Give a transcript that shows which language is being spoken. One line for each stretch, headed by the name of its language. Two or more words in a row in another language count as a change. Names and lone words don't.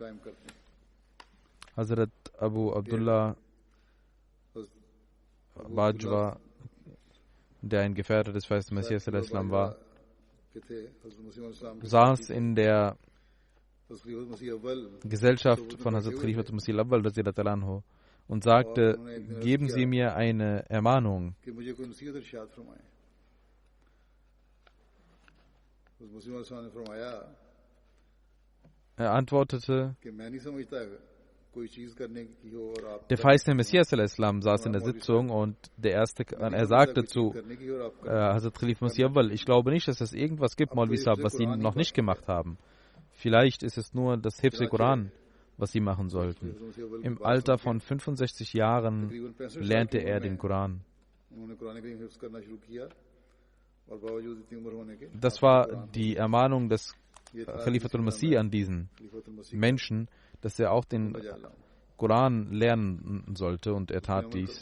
German: Hazrat Abu Abdullah Bajwa, der ein Gefährte des verheißenen Messias al-Islam war, saß in der Gesellschaft von Hazrat Khalifatul Masih al-Awwal und sagte, geben Sie mir eine Ermahnung. Er antwortete, der verheißene Messias al-Islam saß in der Sitzung und er sagte zu Hazrat Khalifatul Masih al-Awwal, ich glaube nicht, dass es irgendwas gibt,
Urdu: مولوی صاحب,
German: was Sie noch nicht gemacht haben. Vielleicht ist es nur das
Urdu: حفظ قرآن,
German: was Sie machen sollten. Im Alter von 65 Jahren lernte er den Koran. Das war die Ermahnung des Khalifatul Masih an diesen Menschen, dass er auch den Koran lernen sollte, und er tat dies.